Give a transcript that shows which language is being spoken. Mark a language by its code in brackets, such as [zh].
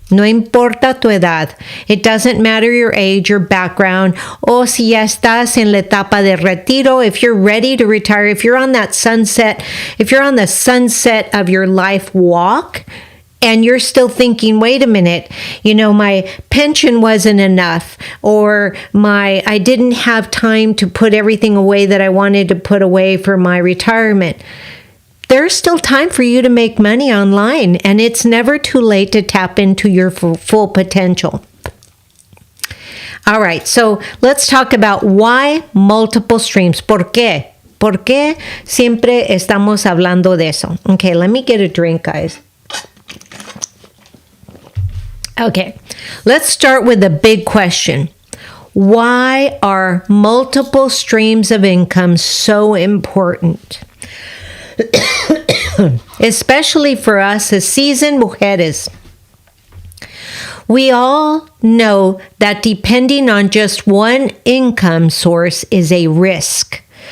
[es] No importa tu edad. [en] It doesn't matter your age, your background, [es] o si ya estás en la etapa de retiro, [en] if you're ready to retire, if you're on that sunset, if you're on the sunset of your life walk, and you're still thinking, wait a minute, my pension wasn't enough, or I didn't have time to put everything away that I wanted to put away for my retirement. There's still time for you to make money online, and it's never too late to tap into your full potential. All right, so let's talk about why multiple streams. [es] ¿Por qué? ¿Por qué siempre estamos hablando de eso? [en] Okay, let me get a drink, guys. Okay, let's start with the big question. Why are multiple streams of income so important? Especially for us as seasoned mujeres. We all know that depending on just one income source is a risk.